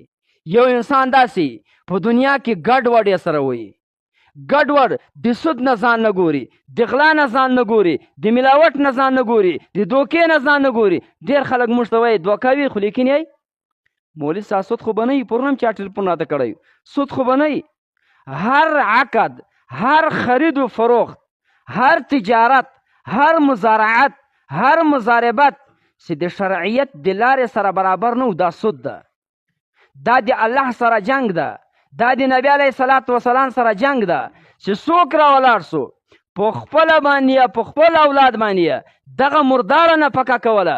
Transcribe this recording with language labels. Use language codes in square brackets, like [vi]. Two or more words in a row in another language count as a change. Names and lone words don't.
[ps] یو انسان داسې په دنیا کې ګډوډ یې سره وایي، ګډوډ د سود نه ځان نه ګوري، د غلا نه ځان نه ګوري، د ملاوټ نه ځان نه ګوري، د دوکې نه ځان نه ګوري. ډېر خلک موږ ته وایي دوکاوي خو لیکن یې مولوي صاحب سود خو به نه وي، پرون هم چا ټلیفون راته کړی سود خو به نه وي. هر عقد، هر خرید و فروخت، هر تجارت، هر مزارعت، هر مزاربت چې د شرعیت د لارې سره برابر نه و دا سود ده، دا د الله سره جنگ ده، دا د نبی علیه السلام سره جنگ ده چې څوک را ولاړ سو په خپله باندې یا په خپل اولاد باندې دغه مرداره نه پکه کوله.